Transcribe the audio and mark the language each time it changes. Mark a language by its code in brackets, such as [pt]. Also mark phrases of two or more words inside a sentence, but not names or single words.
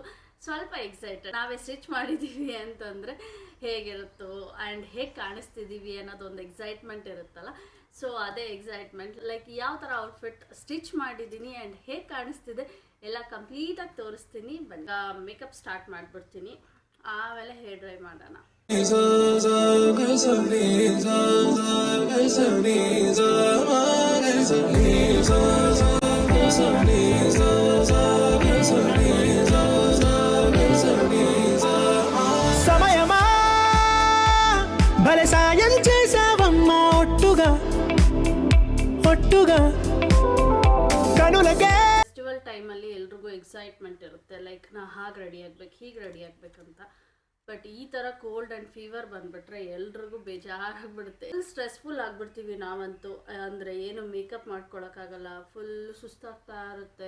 [kn] ಸ್ವಲ್ಪ ಎಕ್ಸೈಟೆಡ್, ನಾವೇ ಸ್ಟಿಚ್ ಮಾಡಿದ್ದೀವಿ ಅಂತಂದರೆ ಹೇಗಿರುತ್ತೋ ಆ್ಯಂಡ್ ಹೇಗೆ ಕಾಣಿಸ್ತಿದ್ದೀವಿ ಅನ್ನೋದೊಂದು ಎಕ್ಸೈಟ್ಮೆಂಟ್ ಇರುತ್ತಲ್ಲ. ಸೊ ಅದೇ ಎಕ್ಸೈಟ್ಮೆಂಟ್, ಲೈಕ್ ಯಾವ ಥರ [en] outfit stitch [kn] ಮಾಡಿದ್ದೀನಿ ಆ್ಯಂಡ್ ಹೇಗೆ ಕಾಣಿಸ್ತಿದೆ ಎಲ್ಲ ಕಂಪ್ಲೀಟಾಗಿ ತೋರಿಸ್ತೀನಿ. ಬನ್ನಿ, [en] makeup start [kn] ಮಾಡಿಬಿಡ್ತೀನಿ, ಆಮೇಲೆ [en] hair dry [kn] ಮಾಡೋಣ. [te] సమయమా భలే సాయం చేసావమ్మా ఒట్టుగా ఒట్టుగా కనులకే. [en] festival time [kn] ಎಲ್ರಿಗೂ ಎಕ್ಸೈಟ್ಮೆಂಟ್ ಇರುತ್ತೆ, ಲೈಕ್ ನಾ ಹಾಗೆ ರೆಡಿ ಆಗ್ಬೇಕು, ಹೀಗೆ ರೆಡಿ ಆಗ್ಬೇಕಂತ. ಬಟ್ ಈ ಥರ [en] cold and fever [kn] ಬಂದುಬಿಟ್ರೆ ಎಲ್ರಿಗೂ ಬೇಜಾರಾಗ್ಬಿಡುತ್ತೆ, [en] full stressful [kn] ಆಗಿಬಿಡ್ತೀವಿ ನಾವಂತೂ. ಅಂದರೆ ಏನು ಮೇಕಪ್ ಮಾಡ್ಕೊಳಕ್ಕಾಗಲ್ಲ, ಫುಲ್ ಸುಸ್ತಾಗ್ತಾ ಇರುತ್ತೆ.